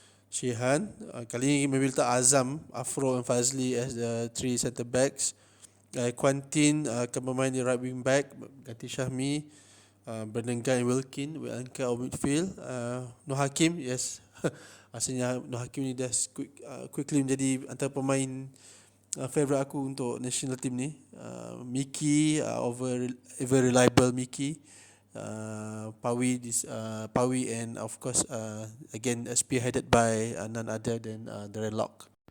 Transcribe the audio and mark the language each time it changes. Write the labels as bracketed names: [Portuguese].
[English] Shihan [Malay] kali ni [English] maybe [Malay] letak [English] Azam, Afro and Fazli as the 3 centre backs. [Malay] Quentin akan bermain di right wing back ganti Syahmi. [English] Brandon Gunn, Wilkin will anchor our midfield. [Malay] Noh Hakim, [English] yes. [Malay] Asalnya Noh Hakim ni dah [English] quickly [Malay] menjadi antara pemain favorite aku untuk [English] national team [Malay] ni. [English] Mickey, very reliable Mickey. Pawi and of course again spearheaded by none other than Darren Lock.